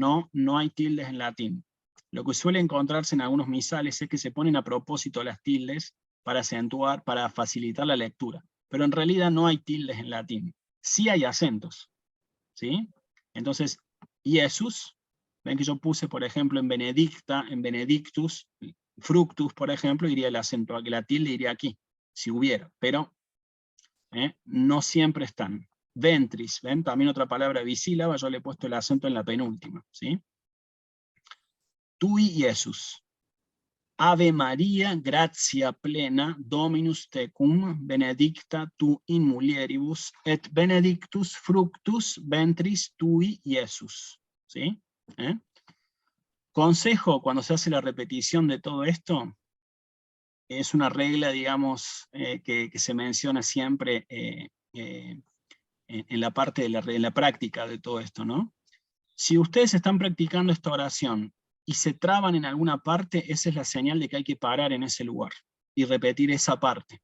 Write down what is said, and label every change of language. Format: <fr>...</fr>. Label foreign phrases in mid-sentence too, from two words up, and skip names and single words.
<es>No, no hay tildes en latín. Lo que suele encontrarse en algunos misales es que se ponen a propósito las tildes para acentuar, para facilitar la lectura. Pero en realidad no hay tildes en latín. Sí hay acentos. ¿Sí? Entonces, Jesús, ven que yo puse, por ejemplo, en benedicta, en</es> <la>benedictus, fructus,</la> <es>por ejemplo, iría el acento aquí, la tilde iría aquí, si hubiera, pero no siempre están. Ventris, ven, también otra palabra bisílaba, yo le he puesto el acento en la penúltima, ¿sí?</es> <la>Tui Jesús. Ave Maria, gratia plena, Dominus tecum, benedicta tu in mulieribus, et benedictus fructus ventris tui, Iesus.</la> <es>¿Sí? Consejo, cuando se hace la repetición de todo esto, es una regla, digamos, que se menciona siempre en la parte de la práctica de todo esto, ¿no? Si ustedes están practicando esta oración y se traban en alguna parte, esa es la señal de que hay que parar en ese lugar y repetir esa parte.</es>